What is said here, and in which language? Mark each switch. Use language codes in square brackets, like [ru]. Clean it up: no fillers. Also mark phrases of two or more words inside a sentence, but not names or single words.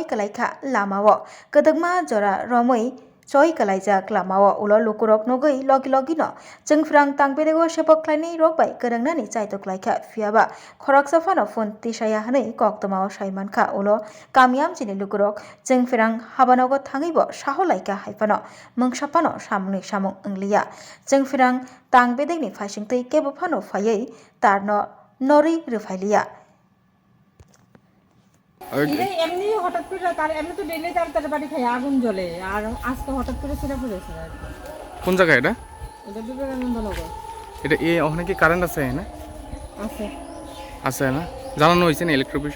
[trp] kalaikha lamao kadagma jora romoi choi kalaijak lamao ulo lukurok nogoi logi logino chingfrang tangbedego sepok khlainai rokbai karangnani chaitok laikha fiaba khoraksa phano phone tisaya hanai koktomao saimankha ulo kamiam chini lukurok chingfrang habanogo thangaibo saho laika haifano mungsapano samni samung angliya chingfrang tangbedegni faisingtui kebo phano phaiei tarno nori rwphailiya [bn] এমনি হঠাৎ করে তার এমনি তো ডেইলি তার বাড়ি খাই আগুন জ্বলে আর আজকে হঠাৎ করে সেটা পড়েছে আর কি। কোন জায়গা এটা? এটা বিবেকানন্দ নগর এটা ওখানে কি কারেন্ট আছে না? আছে আছে না? জানানো হয়েছে না ইলেকট্রিক বিষয়?